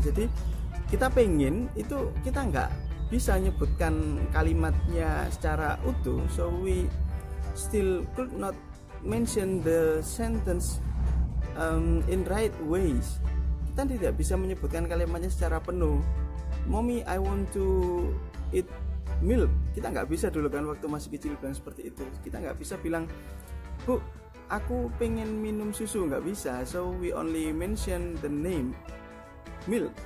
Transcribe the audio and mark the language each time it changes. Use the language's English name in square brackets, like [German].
[Indonesian] Jadi kita pengen itu, kita nggak bisa nyebutkan kalimatnya secara utuh. [English] So we still could not mention the sentence in right ways. [Indonesian] Kita tidak bisa menyebutkan kalimatnya secara penuh. [English] Mommy, I want to eat milk. [Indonesian] Kita nggak bisa dulu kan waktu masih kecil bilang seperti itu. Kita nggak bisa bilang, bu, aku pengen minum susu, nggak bisa. [English] So we only mention the name milk.